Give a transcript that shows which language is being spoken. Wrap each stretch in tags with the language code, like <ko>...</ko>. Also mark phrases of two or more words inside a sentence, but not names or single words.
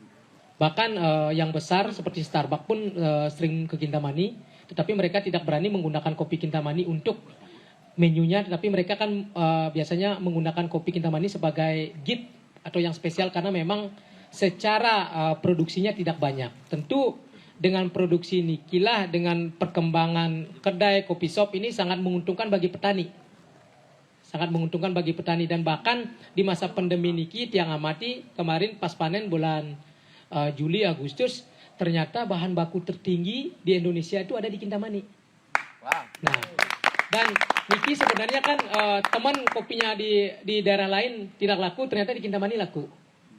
<id>Bahkan yang besar seperti Starbucks pun sering ke Kintamani, tetapi mereka tidak berani menggunakan kopi Kintamani untuk menunya, tetapi mereka kan biasanya menggunakan kopi Kintamani sebagai gift atau yang spesial karena memang secara produksinya tidak banyak. Tentu dengan produksi nikilah, dengan perkembangan kedai kopi shop ini sangat menguntungkan bagi petani. Sangat menguntungkan bagi petani, dan bahkan di masa pandemi</id> <ban>niki Tiang</ban> <id>amati kemarin pas panen bulan Juli Agustus, ternyata bahan baku tertinggi di Indonesia itu ada di Kintamani. Wow. Nah, dan niki sebenarnya kan teman kopinya di daerah lain tidak laku, ternyata di Kintamani laku.</id>